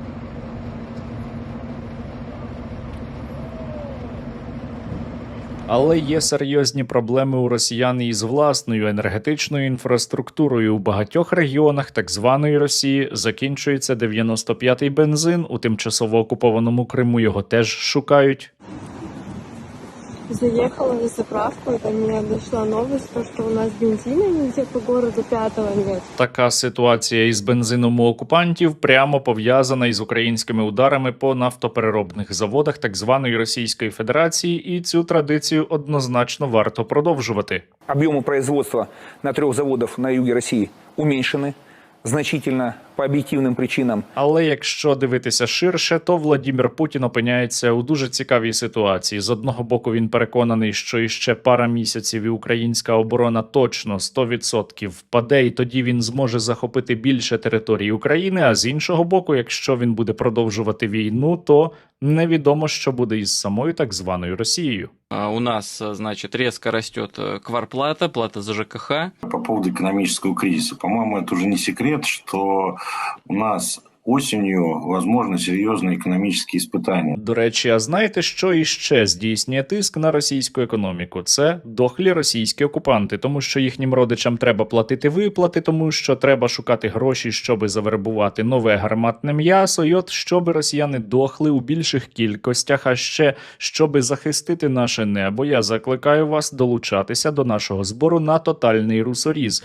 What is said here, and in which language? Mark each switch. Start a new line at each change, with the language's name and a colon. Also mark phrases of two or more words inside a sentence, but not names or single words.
Ukrainian: Але є серйозні проблеми у росіян із власною енергетичною інфраструктурою. У багатьох регіонах так званої Росії закінчується 95-й бензин, у тимчасово окупованому Криму його теж шукають.
Russian: Заехала на заправку, и до меня дошла новость, что у нас бензина нигде по городу 5-го нет.
Ukrainian: Така ситуація із бензином у окупантів прямо пов'язана із українськими ударами по нафтопереробних заводах так званої Російської Федерації, і цю традицію однозначно варто продовжувати.
Russian: Объемы производства на 3 заводах на юге России уменьшены значительно по об'єктивним причинам.
Ukrainian: Але якщо дивитися ширше, то Владімір Путін опиняється у дуже цікавій ситуації. З одного боку він переконаний, що іще пара місяців і українська оборона точно 100% впаде, і тоді він зможе захопити більше території України, а з іншого боку, якщо він буде продовжувати війну, то невідомо, що буде із самою так званою Росією.
Russian: У нас, значит, резко растет квартплата, плата за ЖКХ. По поводу экономического кризиса. По-моему, это уже не секрет, что у нас осенью, возможно,
Ukrainian: серйозні економічні іспитання. До речі, а знаєте, що іще здійснює тиск на російську економіку? Це дохлі російські окупанти, тому що їхнім родичам треба платити виплати, тому що треба шукати гроші, щоби завербувати нове гарматне м'ясо, і от щоби росіяни дохли у більших кількостях, а ще щоби захистити наше небо, я закликаю вас долучатися до нашого збору на тотальний русоріз.